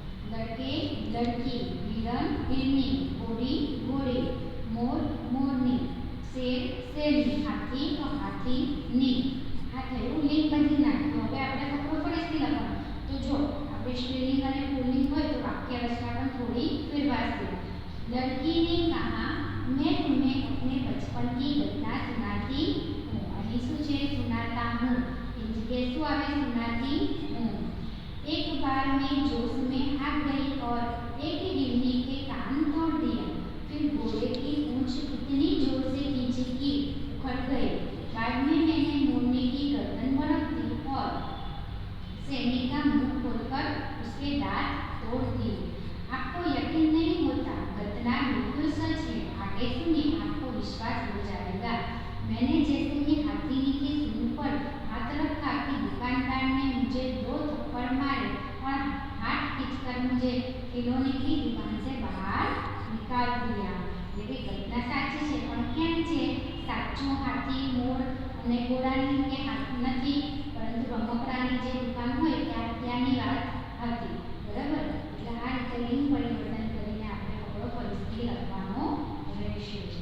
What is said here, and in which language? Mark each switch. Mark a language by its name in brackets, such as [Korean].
[Gujarati] લડકે લડકી, હિરણ હિરણી, ઘોડી ઘોડી, મોર મોરની, શેર શેરની, હાથી તો હાથીની. આ થયું લિંગ બધી નાખ્યું. હવે આપણે ખબર પડે છે લખવાનું. તો જો આપણે સ્ત્રીલિંગ અને પુલ્લિંગ હોય તો વાક્ય રચના પણ થોડી ફેરવાશે. [Hindi] लड़की ने कहा मैं तुम्हें अपने बचपन की घटना सुनाती हूँ. [Gujarati] અહીં શું છે? [Hindi] सुनाता हूँ. [Gujarati] એ જગ્યાએ શું આવે? [Hindi] सुनाती हूँ. एक बार मैं जोश में आ गई और एक हिरनी के कान तोड़ दिया. फिर घोड़े की पूंछ इतनी जोर से खींची कि उखड़ गई. बाद में मैंने मोरनी की गर्दन मड़क दी और शेरनी का मुंह खोलकर उसके दांत तोड़ दिए. आपको यकीन नहीं होता, घटना बिल्कुल सच है. आगे सुनिए, आपको विश्वास हो जाएगा. मैंने जैसे ही हाथीनी की सूंड पर हाथ रखा कि दुकानदार ने मुझे 2 थप्पड़ मारे और हाथ खींचकर मुझे खिलौने की दुकान से बाहर निकाल दिया. ये घटना साची है, [Gujarati] पण केम छे? साचो हाथी मोर અને ઘોડાની કે હાથ નથી, પરંતુ રમકડાની જે દુકાન હોય ત્યાંની વાત હતી. બરાબર. એટલે આ રીતે લિંગ પરિવર્તન કરીને આપણે આપણો પરિસ્થિતિ લખવાનો રહેશે.